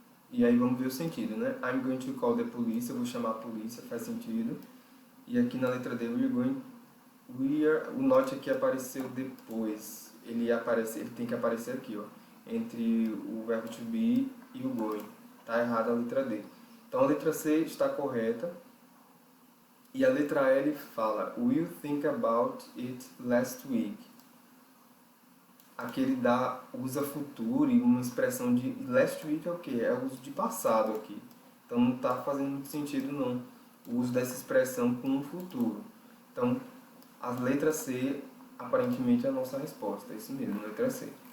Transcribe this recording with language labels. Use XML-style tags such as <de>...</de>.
<pt>E aí vamos ver o sentido, né?</pt> <en>I'm going to call the police,</en> <pt>eu vou chamar a polícia, faz sentido. E aqui na letra D, o note aqui apareceu depois. Ele tem que aparecer aqui, ó, entre o verbo to be e o going. Tá errada a letra D. Então a letra C está correta. E a letra L fala,</pt> <en>will think about it last week.</en> <pt>Aqui ele usa futuro e uma expressão de last week é o quê? É o uso de passado aqui. Então não está fazendo muito sentido não, o uso dessa expressão com o futuro. Então a letra C aparentemente é a nossa resposta, é isso mesmo, letra C.</pt>